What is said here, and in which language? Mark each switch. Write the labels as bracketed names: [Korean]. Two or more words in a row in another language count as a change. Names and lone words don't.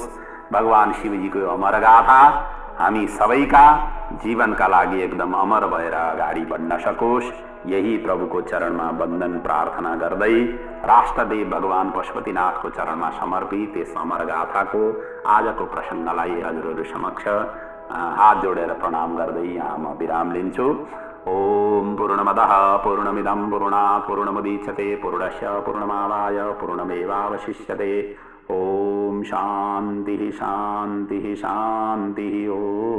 [Nepali] भगवान शिवजीको अमर गाथा हामी सबैका जीवनका लागि एकदम अमर भएर अगाडि बढ्न सकोस्, यही प्रभुको चरणमा वन्दन प्रार्थना गर्दै राष्ट्रदेव भगवान पशुपतिनाथको चरणमा समर्पित यस अमर गाथाको आजको प्रसङ्गलाई हजुरहरू समक्ष हात जोडेर प्रणाम गर्दै यहाँ म विराम लिन्छु। [Sanskrit] ओम पूर्णमदः पूर्णमिदं पूर्णात् पूर्णमुदच्यते पूर्णस्य पूर्णमादाय पूर्णमेवावशिष्यते। ओम शान्तिः शान्तिः शान्तिः। ओम।